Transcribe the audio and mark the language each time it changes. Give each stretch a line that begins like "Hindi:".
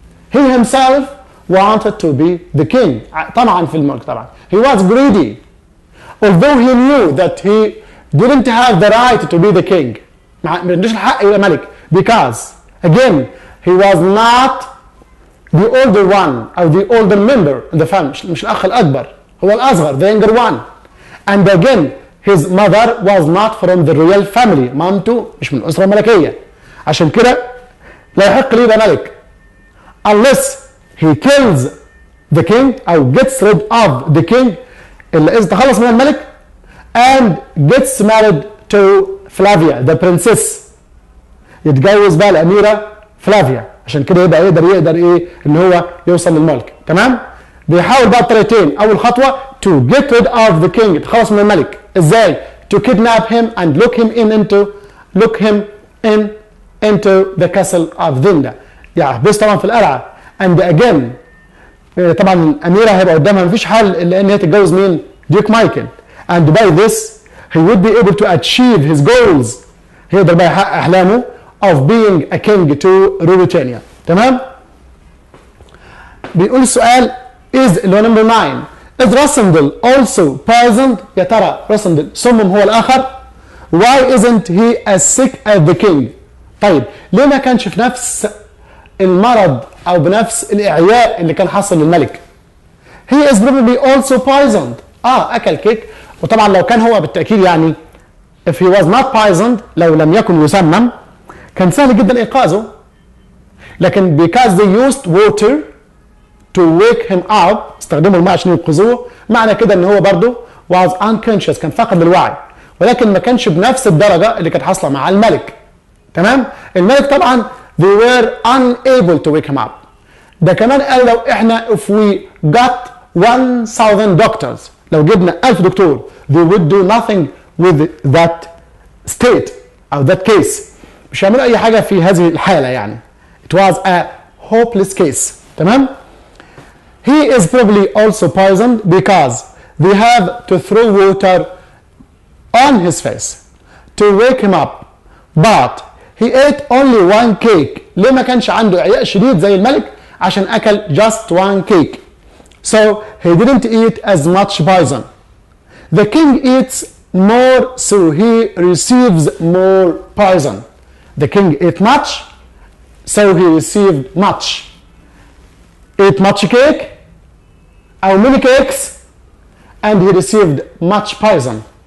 English: He himself wanted to be the king.
Arabic: طبعا في الملك طبعا
English: he was greedy although he knew that he didn't have the right to be the king،
Arabic: ما عندوش الحق يبقى ملك
English: because again he was not the older one او the older member in the family،
Arabic: مش الاخ الاكبر، هو الأصغر
English: the younger one. And again his mother was not from the royal family.
Arabic: مامته مش من الأسرة الملكية، عشان كده لا يحق لي يبقى ملك
English: unless he kills the king
Arabic: أو
English: gets rid of the king،
Arabic: إلا إذا تخلص من الملك
English: and gets married to Flavia the princess،
Arabic: يتجوز بقى الأميرة فلافيا، عشان كده يبقى يقدر إيه إن هو يوصل للملك. تمام؟ بيحاول بقى بطريقتين. أول خطوة
English: to get rid of the king،
Arabic: يتخلص من الملك. إزاي؟
English: to kidnap him and lock him into the castle of Zenda،
Arabic: يحبس طبعا في القلعة.
English: and again
Arabic: طبعا الأميرة هيبقى قدامها مفيش حل إلا إن هي تتجوز مين؟ ديوك مايكل.
English: and by this he would be able to achieve his goals،
Arabic: هيقدر بقى يحقق أحلامه
English: of being a king to Ruritania.
Arabic: تمام؟ بيقول السؤال is اللي هو نمبر 9
English: is Rasandal also poisoned؟
Arabic: يا ترى راسندل سمم هو الآخر؟
English: why isn't he as sick as the king؟
Arabic: طيب ليه ما كانش في نفس المرض أو بنفس الإعياء اللي كان حصل للملك؟
English: he is probably also poisoned.
Arabic: أكل كيك، وطبعا لو كان هو بالتأكيد يعني
English: if he was not poisoned
Arabic: لو لم يكن يسمم كان سهل جدا إيقاظه، لكن
English: because they used water to wake him up،
Arabic: استخدموا الماء عشان ينقذوه، معنى كده ان هو برضه
English: was unconscious،
Arabic: كان فاقد للوعي، ولكن ما كانش بنفس الدرجة اللي كانت حاصلة مع الملك. تمام؟ الملك طبعا
English: they were unable to wake him up.
Arabic: ده كمان قال لو احنا
English: if we got 1000 doctors،
Arabic: لو جبنا 1000 دكتور
English: they would do nothing with that state
Arabic: أو
English: that case،
Arabic: مش هيعملوا أي حاجة في هذه الحالة يعني.
English: It was a hopeless case. تمام؟ He is probably also poisoned because they have to throw water on his face to wake him up, but he ate only one cake.
Arabic: ليه ما كانش عنده إعياء شديد زي الملك؟ عشان أكل
English: just one cake. So he didn't eat as much poison. The king eats more, so he receives more poison. The king ate much, so he received much. Ate much cake أو many cakes and he received much poison.